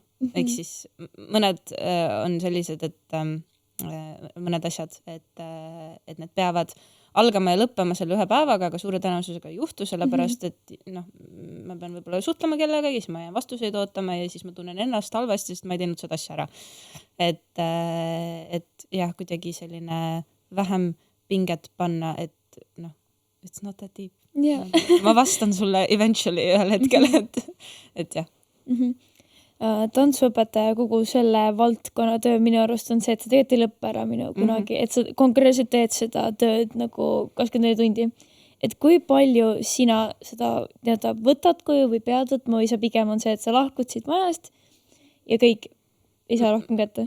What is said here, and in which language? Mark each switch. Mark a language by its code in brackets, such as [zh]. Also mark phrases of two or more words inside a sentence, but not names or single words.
[et] Ehk siis mõned on sellised, et mõned asjad, et need peavad algama ja lõppema selle ühe päevaga, aga suure tõenäosusega ei juhtu, sellepärast et noh, ma pean võib-olla suhtlema kellegagi, siis ma jään vastuseid ootama ja siis ma tunnen ennast halvasti, sest ma ei teinud seda asja ära. Et jah, kuidagi selline vähem pinget panna, et noh, [en] it's not that deep. Yeah. [et] Ma vastan sulle eventually ühel hetkel, et jah. Tantsuõpetaja kogu selle valdkonna töö minu arust on see, et sa tegelikult ei lõppe ära minu kunagi, et sa konkreetselt teed seda tööd nagu 24 tundi. Et kui palju sina seda nii-öelda võtad koju või pead võtma või sa pigem on see, et sa lahkud siit majast ja kõik ei saa rohkem kätte?